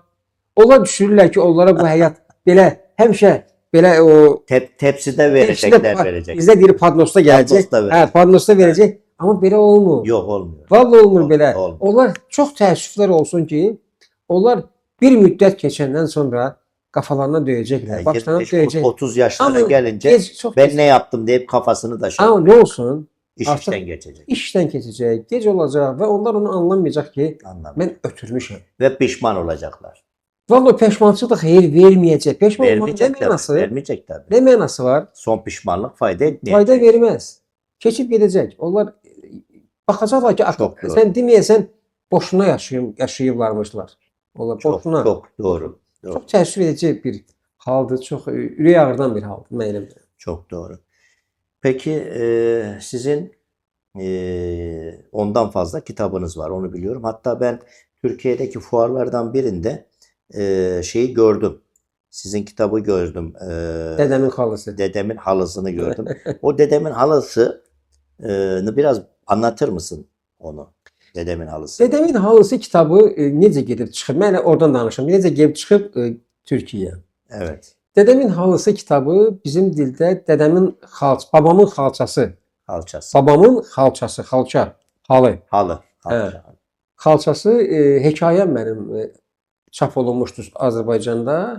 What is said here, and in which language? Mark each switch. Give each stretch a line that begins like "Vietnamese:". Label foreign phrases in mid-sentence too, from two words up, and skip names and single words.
Azerbaijani: Onlar düşünürlər ki, onlara bu həyat həmişə belə o
Turkish: Tepside verecek.
Azerbaijani: bizdə deyir padnosda gələcək. Padnosda verəcək. Padnosda verəcək. Amma belə olmur.
Turkish: Yok olmuyor.
Azerbaijani: Vallahi olmur belə. Olmur. Onlar çox təəssüflər olsun ki, onlar bir müddət keçəndən sonra qafalarına döyəcəklər. Başlarına 25, döyəcək. 30 yaşlara
Turkish: Ama gelince
Azerbaijani: çox
Turkish: ben ne yaptım deyip kafasını taşır.
Azerbaijani: Amma nə olsun? İş
Turkish: artık- işten geçecek.
Azerbaijani: İşdən keçəcək, gec olacaq və onlar onu anlamayacaq ki,
Turkish: Anladım.
Azerbaijani: mən ötürmüşəm.
Turkish: Ve pişman olacaklar.
Azerbaijani: Vallahi peşmançılıq da xeyir verməyəcək. Peşman olmanın nə
Turkish: Vermeyecek tabii.
Azerbaijani: mənası?
Turkish: Vermeyecek tabii.
Azerbaijani: Nə mənası var?
Turkish: Son pişmanlık fayda etmeyecek.
Azerbaijani: Fayda verməz. Keçib gedəcək. Onlar baxacaqlar ki,
Turkish: Çok doğru.
Azerbaijani: sən deməyəsən boşuna yaşayıblarmışlar. Onlar
Turkish: Çok, boşuna. çok doğru. Doğru.
Azerbaijani: Çox təəssüf edici bir haldır, çox ürək ağrıdan bir haldır mənim.
Turkish: Çok doğru. Peki sizin ondan fazla kitabınız var, onu biliyorum. Hatta ben Türkiye'deki fuarlardan birinde şeyi gördüm. Sizin kitabı gördüm.
Azerbaijani: Dədəmin xalısı.
Turkish: Dedemin halısını gördüm. O dedemin halısını biraz anlatır mısın onu? Dedemin halısı.
Azerbaijani: Dədəmin halısı kitabı necə gedib çıxıb? Mən oradan danışım. Necə gedib çıxıb Türkiyəyə.
Turkish: Evet.
Azerbaijani: Dedemin halısı kitabı bizim dildə babamın xalçası, Alçası. babamın xalçası, xalça, halı.
Turkish: Halı.
Azerbaijani: Hə. Alça. Xalçası hekayəm mənim çap olunmuşdu Azərbaycanda.